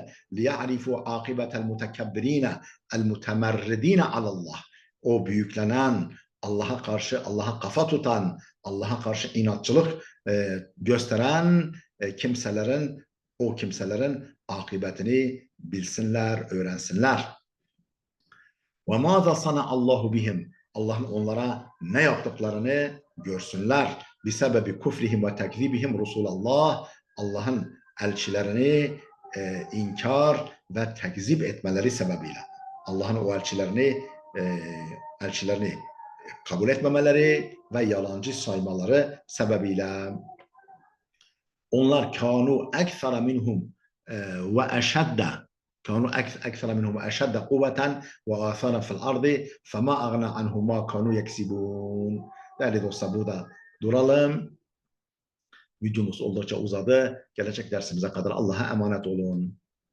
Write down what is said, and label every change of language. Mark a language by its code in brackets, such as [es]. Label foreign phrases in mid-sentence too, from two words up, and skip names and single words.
[ar] ليعرفوا عاقبة المتكبرين المتمردين على الله. [tr] O büyüklenen, Allah'a karşı, Allah'a kafa tutan, Allah'a karşı inatçılık gösteren o kimselerin akıbetini bilsinler, öğrensinler. [ar] وَمَاذَا صَنَعَ اللّٰهُ بِهِمْ [tr] Allah'ın onlara ne yaptıklarını görsünler. [ar] بِسَبَبِ كُفْرِهِمْ وَتَكْذِبِهِمْ رُسُولَ اللّٰهِ [tr] Allah'ın elçilerini inkar ve tekzip etmeleri sebebiyle. Allah'ın o elçilerini kabul etmemeleri ve yalancı saymaları sebebiyle. [ar] Onlar كانوا أكثر منهم وأشد كانوا أكثر منهم أشد قوة وآثارا في الأرض فما أغنى عنهم ما كانوا يكسبون. [tr] Değerli dostlar, burada duralım. Videomuz oldukça uzadı. Gelecek dersimize kadar Allah'a emanet olun.